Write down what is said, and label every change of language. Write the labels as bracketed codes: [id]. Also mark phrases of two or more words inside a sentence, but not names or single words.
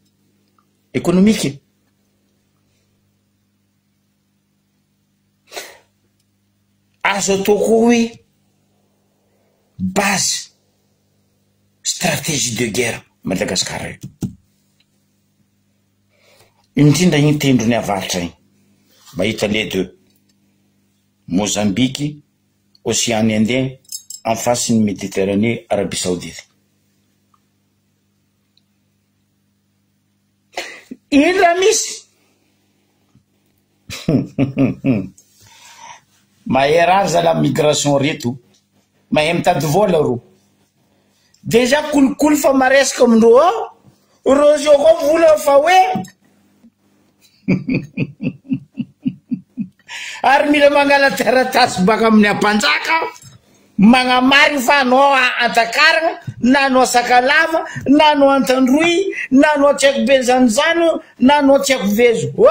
[mg] Azo atao koa hoe [fr] base stratégie de guerre [mg] Madagasikara io. Indrindra iny tendrony avaratra iny mahita [fr] les deux, [mg] Mozambique, Océan Indien, [fr] en face une Méditerranée, [mg] Arabie Saoudite. [fr] Il l'a mis. [mg] Maherar za [fr] la migration [mg] reto, mahay mitady vola ro. Déjà kolokolo fa maresaka amindreo ao, rosio koa vola fa hoe ary mila mangala taratasy baka amin'ny ampanjaka magnamary fa anao Antakarana na anao Sakalava na anao Antandroy na anao Tseko Benjanjano na anao Tseko Vezo.